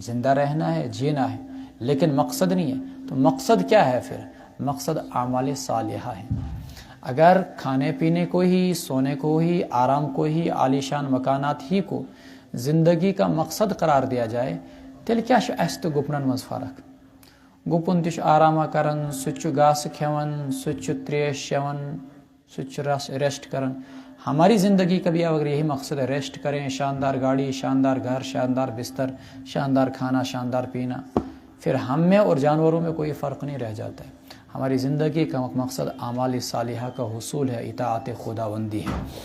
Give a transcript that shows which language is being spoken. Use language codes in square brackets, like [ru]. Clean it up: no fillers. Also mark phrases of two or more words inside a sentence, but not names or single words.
[ur] زندہ رہنا ہے، جینا ہے، لیکن مقصد نہیں ہے۔ تو مقصد کیا ہے پھر؟ مقصد اعمال صالحہ ہے۔ اگر کھانے پینے کو ہی، سونے کو ہی، آرام کو ہی، عالیشان مکانات ہی کو زندگی کا مقصد قرار دیا جائے، [ks] تیل کیا اس تو گپنن مز فرق گپن تش آرامہ کران سہ گاس کھیون سہ تریش چیون سہ ریسٹ کران. [ur] ہماری زندگی کا بھی اگر یہی مقصد ہے ریسٹ کریں, شاندار گاڑی, شاندار گھر, شاندار بستر, شاندار کھانا, شاندار پینا, پھر ہم میں اور جانوروں میں کوئی فرق نہیں رہ جاتا ہے. ہماری زندگی کا مقصد اعمال صالحہ کا حصول ہے, اطاعت خداوندی ہے.